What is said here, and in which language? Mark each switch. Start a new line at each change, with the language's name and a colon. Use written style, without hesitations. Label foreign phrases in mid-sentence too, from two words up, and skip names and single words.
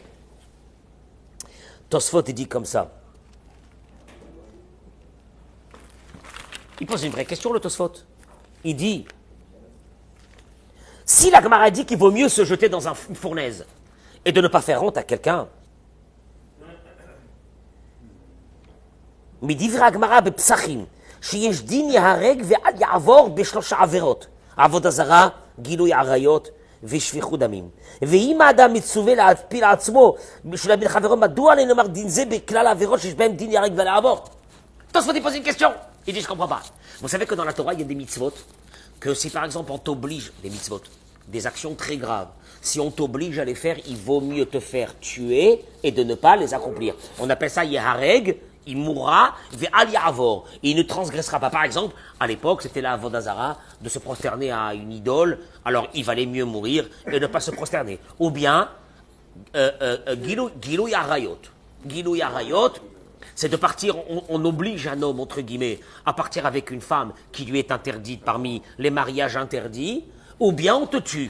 French: Tosfot, il dit comme ça. Il pose une vraie question, le Tosfot. Il dit, si la Gemara dit qu'il vaut mieux se jeter dans une fournaise et de ne pas faire honte à quelqu'un,
Hebrew: מדברי הגמרא בפסחים, שיש דין יהרג ואל יעבור ב3 עבירות, עבודה זרה, גילוי עריות ושפיכות דמים. ואם האדם מצווה להפיל עצמו בשביל להבין חברו, מדוע עלינו לומר דין זה בכלל העבירות שיש בהם דין יהרג ואל יעבור?
French: Tosfot il pose une question. Il dit, je comprends pas. Vous savez que dans la Torah, il y a des mitzvot, que si par exemple on t'oblige, des mitzvot, des actions très graves, si on t'oblige à les faire, il vaut mieux te faire tuer et de ne pas les accomplir. On appelle ça yehareg. Il mourra,
Hebrew: ואל יעבור.
French: Il ne transgressera pas. Par exemple, à l'époque, c'était la
Hebrew: עבודה זרה
French: de se prosterner à une idole. Alors, il valait mieux mourir et ne pas se prosterner. Ou bien,
Hebrew: גילוי עריות. גילוי עריות,
French: c'est de partir, on oblige un homme, entre guillemets, à partir avec une femme qui lui est interdite parmi les mariages interdits, ou bien on te tue.